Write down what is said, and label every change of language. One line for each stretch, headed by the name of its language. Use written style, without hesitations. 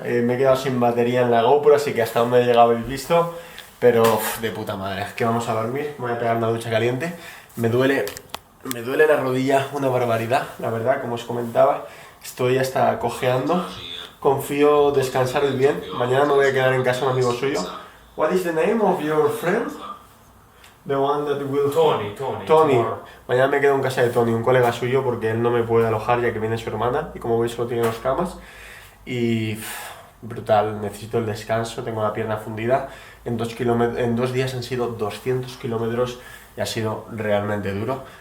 Spanish: Me he quedado sin batería en la GoPro, así que hasta donde he llegado habéis visto. Pero de puta madre, es que vamos a dormir. Me voy a pegar una ducha caliente. Me duele la rodilla una barbaridad, la verdad, como os comentaba. Estoy hasta cojeando. Confío descansar bien. Mañana me voy a quedar en casa de un amigo suyo.
English: What is the name of your friend? The one that will... Tony.
Spanish: Mañana me quedo en casa de Tony, un colega suyo, porque él no me puede alojar ya que viene su hermana y como veis solo tiene 2 camas. Y brutal, necesito el descanso, tengo la pierna fundida. En 2 días han sido 200 kilómetros y ha sido realmente duro.